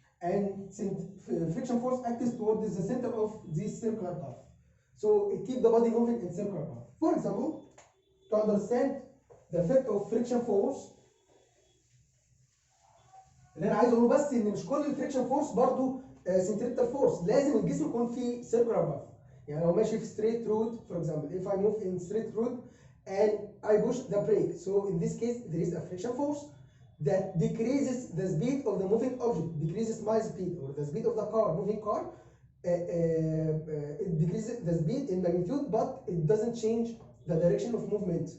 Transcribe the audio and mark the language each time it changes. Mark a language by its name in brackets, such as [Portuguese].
[English] And friction force acts towards the center of this circular path. So it keeps the body moving in circular path. For example, to understand the effect of friction force، [Arabic] اللي انا عايز اقوله بس ان مش كل الفريكشن فورس برضه سنتريبتال فورس، لازم الجسم يكون في سيركولار باث. يعني لو ماشي في ستريت روت، [English] for example, if I move in straight route and I push the brake, so in this case there is a friction force that decreases the speed of the moving object, decreases my speed or the speed of the moving car. It decreases the speed in magnitude, but it doesn't change the direction of movement.